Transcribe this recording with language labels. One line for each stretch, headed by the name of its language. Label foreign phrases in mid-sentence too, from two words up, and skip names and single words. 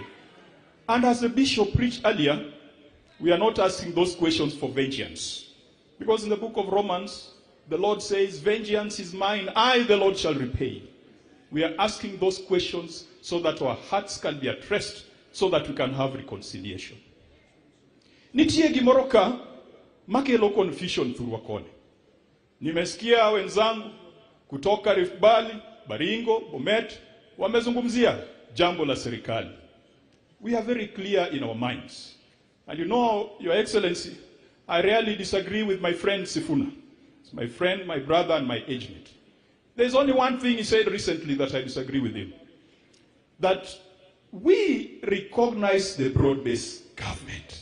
English: And as the bishop preached earlier, we are not asking those questions for vengeance. Because in the book of Romans, the Lord says, vengeance is mine, I the Lord shall repay. We are asking those questions so that our hearts can be at rest, so that we can have reconciliation.
Luo (Kenya and Tanzania): Nitie gimoro ka makelo confusion thurwa kone.
Swahili: Nimesikia wenzangu kutoka Rift Valley, Baringo, Bomet wamezungumzia jambo la serikali.
English: We are very clear in our minds. And you know, Your Excellency, I rarely disagree with my friend Sifuna. He's my friend, my brother, and my age mate. There's only one thing he said recently that I disagree with him. That we recognize the broad-based government.